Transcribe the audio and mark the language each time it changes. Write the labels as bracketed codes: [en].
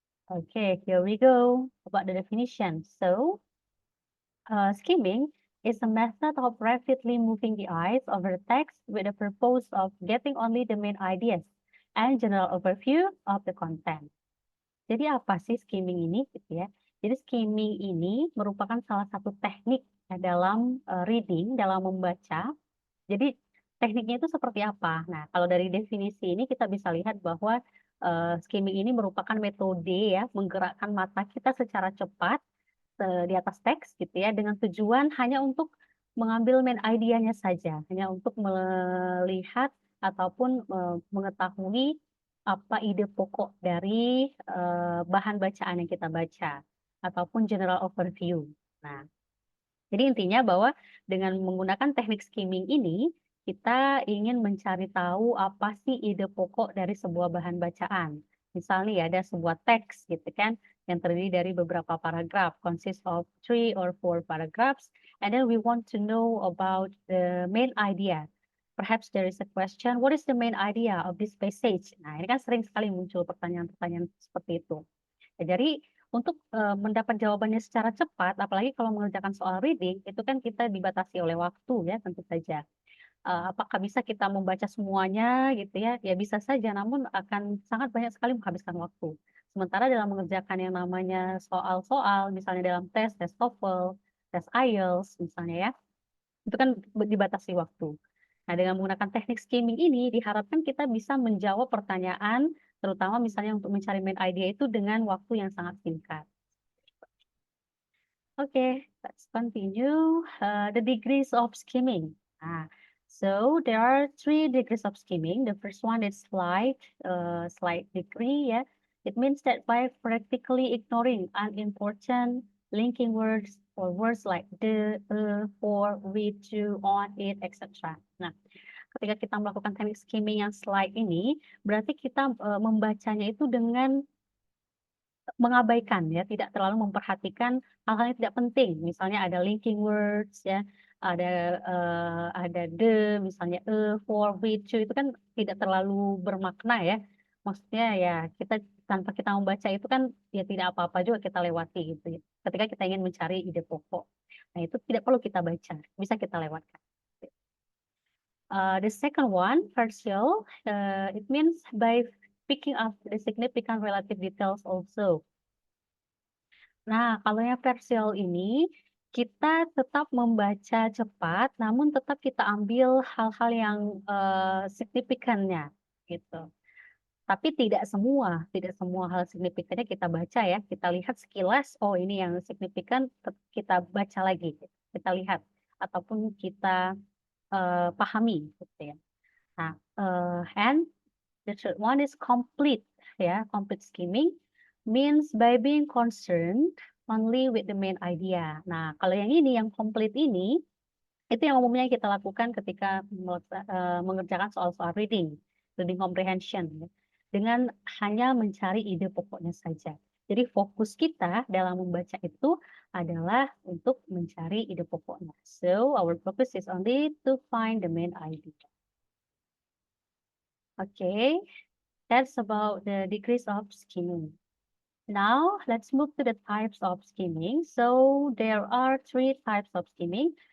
[en] Okay, here we go about the definition. So, skimming is a method of rapidly moving the eyes over text with the purpose of getting only the main ideas and general overview of the content. [id] Jadi apa sih skimming ini gitu ya? Jadi skimming ini merupakan salah satu teknik ya dalam, reading, dalam membaca. Jadi tekniknya itu seperti apa? Nah, kalau dari definisi ini kita bisa lihat bahwa, skimming ini merupakan metode ya menggerakkan mata kita secara cepat, di atas teks gitu ya dengan tujuan hanya untuk mengambil main idea-nya saja, hanya untuk melihat ataupun, mengetahui apa ide pokok dari, bahan bacaan yang kita baca, ataupun general overview. Nah, jadi intinya bahwa dengan menggunakan teknik skimming ini, kita ingin mencari tahu apa sih ide pokok dari sebuah bahan bacaan. Misalnya ya ada sebuah teks gitu kan, yang terdiri dari beberapa paragraf, [en] consist of 3 or 4 paragraphs, and then we want to know about the main idea. Perhaps there is a question, what is the main idea of this passage? [id] Nah, ini kan sering sekali muncul pertanyaan-pertanyaan seperti itu. Ya, jadi untuk, mendapat jawabannya secara cepat, apalagi kalau mengerjakan soal reading, itu kan kita dibatasi oleh waktu ya tentu saja. Apakah bisa kita membaca semuanya gitu ya? Ya bisa saja, namun akan sangat banyak sekali menghabiskan waktu. Sementara dalam mengerjakan yang namanya soal-soal, misalnya dalam tes TOEFL, tes IELTS misalnya ya, itu kan dibatasi waktu. Nah, dengan menggunakan teknik skimming ini diharapkan kita bisa menjawab pertanyaan, terutama misalnya untuk mencari main idea itu dengan waktu yang sangat singkat. [en] Okay, let's continue. The degrees of skimming. So there are 3 degrees of skimming. The first one is slight degree. Yeah, it means that by practically ignoring unimportant linking words or words like the, for, with, to, on, it, etc. [id] Nah, ketika kita melakukan teknik skimming yang slight ini, berarti kita membacanya itu dengan mengabaikan ya, tidak terlalu memperhatikan hal-hal yang tidak penting. Misalnya ada linking words ya, ada the, misalnya for, with, to, itu kan tidak terlalu bermakna ya. Maksudnya ya kita tanpa kita membaca itu kan ya tidak apa-apa juga kita lewati gitu ya. Ketika kita ingin mencari ide pokok. Nah, itu tidak perlu kita baca, bisa kita lewatkan. The second one, partial, it means by picking up the significant relative details also. Nah, kalau yang partial ini, kita tetap membaca cepat, namun tetap kita ambil hal-hal yang, signifikannya, gitu. Tapi tidak semua hal signifikannya kita baca ya, kita lihat sekilas, oh ini yang signifikan, kita baca lagi, kita lihat, ataupun kita, pahami, gitu ya. [en] Nah, and the third one is complete, ya, complete skimming means by being concerned only with the main idea. [id] Nah, kalau yang ini, yang complete ini, itu yang umumnya kita lakukan ketika mengerjakan soal-soal reading comprehension, ya, dengan hanya mencari ide pokoknya saja. Jadi fokus kita dalam membaca itu adalah untuk mencari ide pokoknya. [en] So, our focus is only to find the main idea. Okay, that's about the degrees of skimming. Now, let's move to the types of skimming. So there are 3 types of skimming.